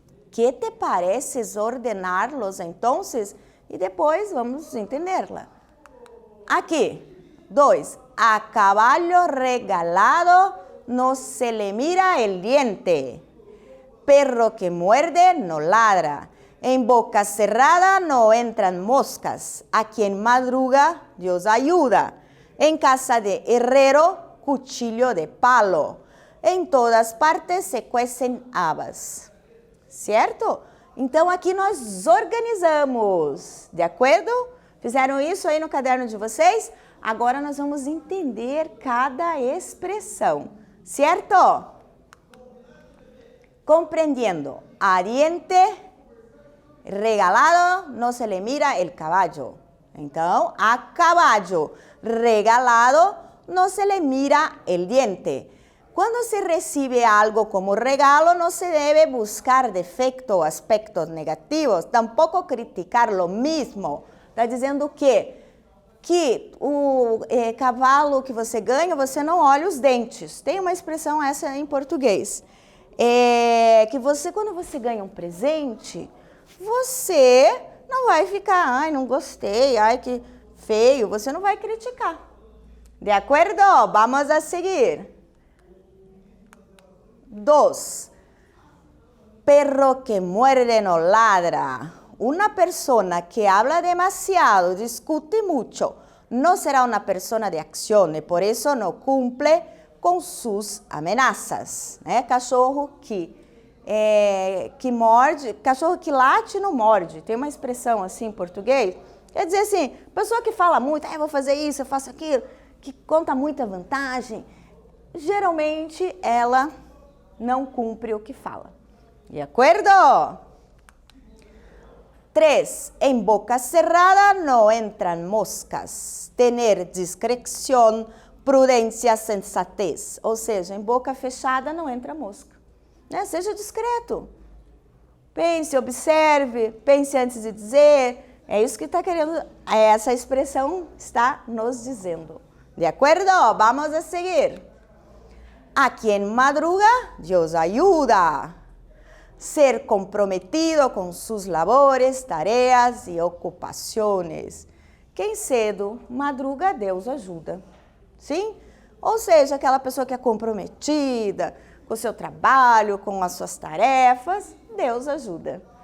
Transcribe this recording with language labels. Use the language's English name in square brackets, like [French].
[Spanish] ¿Qué te parece ordenarlos entonces? [Portuguese] E depois vamos entendê-la. Aqui, 2. [Spanish] A caballo regalado no se le mira el diente. Perro que muerde no ladra. En boca cerrada no entran moscas. A quien madruga, Dios ayuda. En casa de herrero, cuchillo de palo. Em todas partes se cuecem habas. [Portuguese] Certo? Então, aqui nós organizamos. De acordo? Fizeram isso aí no caderno de vocês? Agora nós vamos entender cada expressão. Certo? [Spanish] Compreendiendo. A diente regalado no se le mira el caballo. Então, a caballo regalado no se le mira el diente. Quando se recibe algo como regalo, no se debe buscar defecto o aspectos negativos, tampouco criticar lo mismo. [Portuguese] Está dizendo que o cavalo que você ganha, você não olha os dentes. Tem uma expressão essa em português. Que você, quando você ganha um presente, você não vai ficar, ai, não gostei, ai, que feio. Você não vai criticar. De acordo? Vamos a seguir. 2. [Spanish] Perro que muerde no ladra. Una persona que habla demasiado, discute mucho, no será una persona de acción y por eso no cumple [Portuguese] com suas ameaças. Cachorro que morde, cachorro que late não morde. Tem uma expressão assim em português. Quer dizer assim, pessoa que fala muito, eu vou fazer isso, eu faço aquilo, que conta muita vantagem, geralmente ela não cumpre o que fala. De acordo? 3. [Spanish] En boca cerrada no entran moscas. Tener discreção, prudência, sensatez. [Portuguese] Ou seja, em boca fechada não entra mosca. Seja discreto. Pense, observe, pense antes de dizer. É isso que está querendo, essa expressão está nos dizendo. De acordo? Vamos a seguir. [Spanish] A quien madruga, Dios ayuda. Ser comprometido com suas labores, tareas e ocupações. [Portuguese] Quem cedo madruga, Deus ajuda. Sim? Ou seja, aquela pessoa que é comprometida com o seu trabalho, com as suas tarefas, Deus ajuda.